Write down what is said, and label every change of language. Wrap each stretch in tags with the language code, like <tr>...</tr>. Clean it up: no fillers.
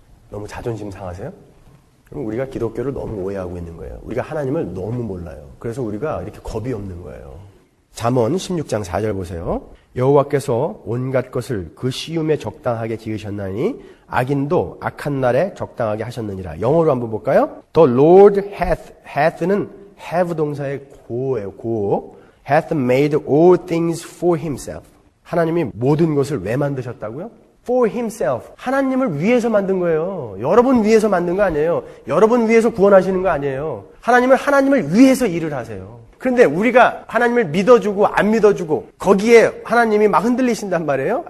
<ko>너무 자존심 상하세요? 그럼 우리가 기독교를 너무 오해하고 있는 거예요. 우리가 하나님을 너무 몰라요. 그래서 우리가 이렇게 겁이 없는 거예요. 잠언 16장 4절 보세요. 여호와께서 온갖 것을 그 시움에 적당하게 지으셨나니 악인도 악한 날에 적당하게 하셨느니라. 영어로 한번 볼까요? The Lord hath 는 have 동사의 고예요. 고.</ko> <en>hath made all things for himself.</en> <ko>하나님이 모든 것을 왜 만드셨다고요?</ko> <en>For himself.</en> <ko>하나님을 위해서 만든 거예요. 여러분 위해서 만든 거 아니에요. 여러분 위해서 구원하시는 거 아니에요. 하나님은 하나님을 위해서 일을 하세요. 그런데 우리가 하나님을 믿어주고 안 믿어주고 거기에 하나님이 막 흔들리신단 말이에요.</ko>